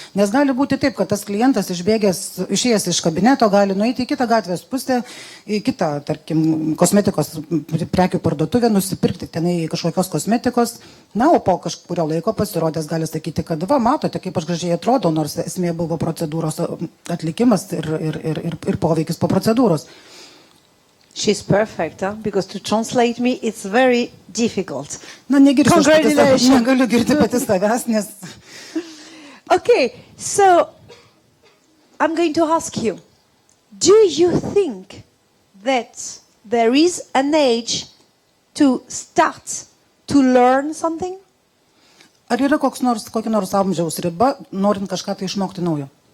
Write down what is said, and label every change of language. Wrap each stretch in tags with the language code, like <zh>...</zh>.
<lt>Nes gali būti taip, kad tas klientas išėjęs iš kabineto gali nueiti į kitą gatvės pusę, į kitą, tarkim, kosmetikos prekių parduotuvę, nusipirkti tenai kažkokios kosmetikos, o po kažkurio laiko pasirodęs gali sakyti, kad matote, kaip aš gražiai atrodau, nors esmė buvo procedūros atlikimas ir poveikis po procedūros.</lt> <en>She's perfect, because to translate me, it's very difficult. Congratulations.</en> <lt>Negaliu girti pati savęs, nes...</lt> <en>Okay, so I'm going to ask you, do you think that there is an age to start to learn something?</en> <lt>Ar yra kokia nors amžiaus riba, norint kažką tai išmokti naujo?</lt>